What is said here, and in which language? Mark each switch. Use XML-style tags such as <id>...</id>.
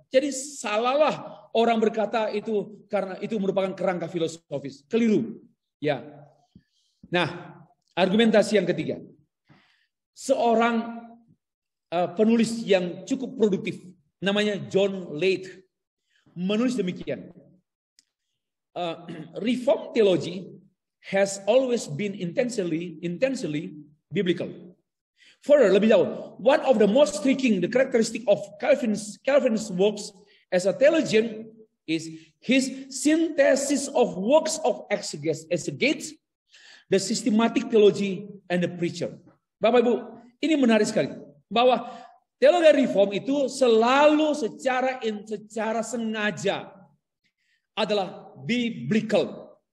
<id>Jadi salahlah orang berkata itu karena itu merupakan kerangka filosofis. Keliru. Ya. Nah, argumentasi yang ketiga. Seorang penulis yang cukup produktif namanya John Lake menulis demikian.</id> <en>Reformed theology has always been intensely biblical. Further,</en> <id>lebih jauh,</id> <en>one of the most striking the characteristic of Calvin's works as a theologian is his synthesis of works of exegetes, the systematic theology, and the preacher.</en> <id>Bapak Ibu, ini menarik sekali bahwa teologi reform itu selalu secara sengaja adalah</id> <en>biblical.</en>